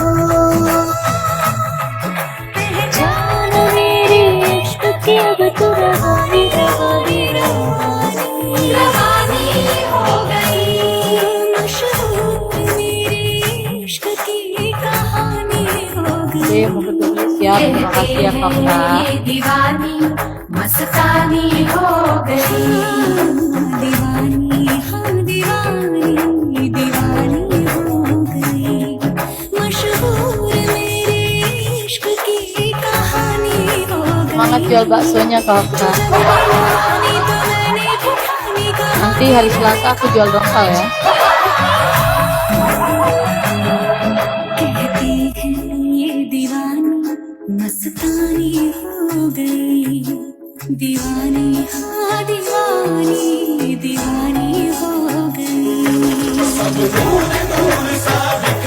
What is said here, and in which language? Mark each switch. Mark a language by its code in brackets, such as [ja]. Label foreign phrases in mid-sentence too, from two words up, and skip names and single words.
[hi] पहचान मेरे इश्क की अब तू रवानी रवानी रवानी हो गई मशहूर मेरे इश्क की कहानी हो गई [id] Oke, mau ketemu siap. Terima kasih ya Kak Okta. [hi] ये दीवानी मस्तानी हो गई दीवानी हाँ दीवानी दीवानी हो गई मशहूर मेरे इश्क की कहानी हो गई [id] Semangat jual baksonya Kak Okta. Nanti hari Selasa aku jual dongkal ya. [hi] कहते हैं ये दीवानी मस्तानी हो गई दीवानी हाँ दीवानी दीवानी हो गई